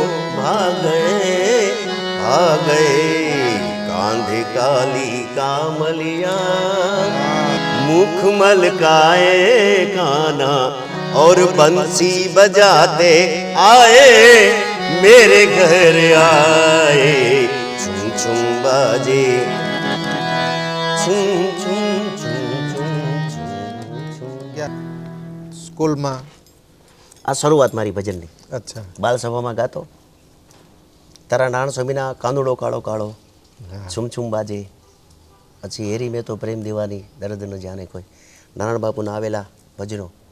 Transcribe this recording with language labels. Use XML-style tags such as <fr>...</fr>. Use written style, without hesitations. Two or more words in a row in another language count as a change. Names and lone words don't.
<hi>भाग गए कांधे काली कामलिया मुख मलकाए काना और बंसी बजाते आए मेरे घर आए छुम छुम बाजे छुम छुम छुम छुम छुम.</hi> <gu>સ્કૂલમાં? આ શરૂઆત મારી ભજનની. અચ્છા. બાલસભામાં ગાતો. તારા નારાયણ સ્વામીના કાંદોડો કાળો કાળો, હા.</gu> <hi>छुम छुम बाजे,</hi> <gu>પછી</gu> <hi>हे री मैं तो प्रेम दीवानी दर्द न जाने कोई,</hi> <gu>નારાયણ બાપુના આવેલા ભજનો.</gu>